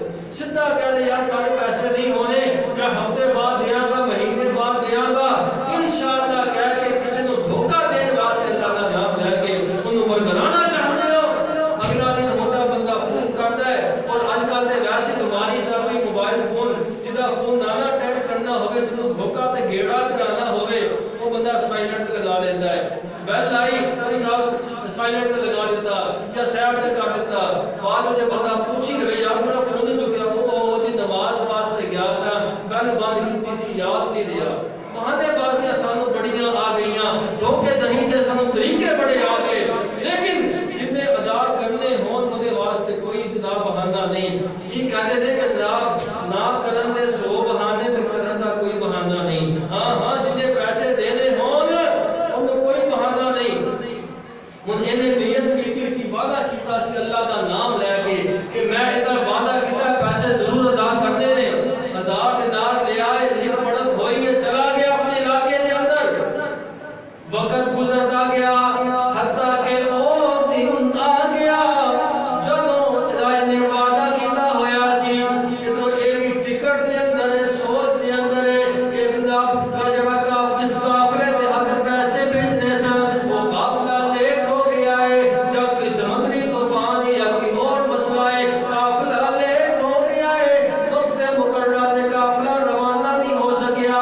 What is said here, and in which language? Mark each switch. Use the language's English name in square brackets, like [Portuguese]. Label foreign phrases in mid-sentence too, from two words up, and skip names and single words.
[Punjabi] سیدھا کہہ رہے یار تارے پیسے نہیں ہونے, میں ہفتے بعد دیاں گا, مہینے بعد دیاں گا. انشاءاللہ کہہ کے کسی نے دھوکا دین واسطے اللہ کا نام لے کے انہوں مرگرانا چاہتے ہو. [Urdu] اگلا دن ہوتا بندہ فون کرتا ہے, [Punjabi] اور آج کل تے ویسے بیماری چل رہی موبائل فون, جدا فون نہ اٹینڈ کرنا ہوئے, جنوں دھوکا تے گیڑا کرانا ہوئے, [Urdu] وہ بندہ سائلنٹ لگا لیتا ہے. [Punjabi] بیل آئی سائلنٹ لگا دیتا یا سائڈ تے کر دیتا. بعد جو بندہ پوچھی لے یار میرا فون نہیں چکیا, وہ جی نماز واسطے گیا سا, بیل بند کیتی سی, یاد نہیں رہا. بہانے بازیاں سانو بڑیاں آ گئیاں, دھوکے دہی دے سانو طریقے بڑے آ گئے. لیکن جتنے ادا کرنے ہون وہ واسطے کوئی اتنا بہانہ نہیں. [Urdu] جی کہتے تھے کہ [Punjabi] نہ کرن دے 100 بہانے تے کرن دا کوئی بہانہ نہیں. ہاں جتنے پیسے دینے ہون ان کوئی بہانہ نہیں. ہن ایویں نیت کیتی سی, وعدہ کیتا سی اللہ دا نام لے کے کہ میں ادھر وعدہ کیتا پیسے ضرور ادا کرنے نے. 1000 دینار لے آئے, لکھ پڑھت ہوئی ہے, چلا گیا اپنے علاقے دے اندر. [Urdu] وقت گزرتا گیا [Punjabi] حتیٰ کہ او دن آ گیا جدوں خدا نے وعدہ کیتا ہویا سی. ادھر یہ بھی فکر دے اندر ہے, سوچ دے اندر ہے کہ جناب جڑا جس قافلے دے ہاتھ پیسے بھیجنے سن وہ قافلہ لیٹ ہو گیا ہے, یا کوئی سمندری طوفان ہے یا کوئی اور مسئلہ ہے, قافلہ لیٹ ہو گیا ہے, وقت مقررہ تے قافلہ روانہ نہیں ہو سکیا.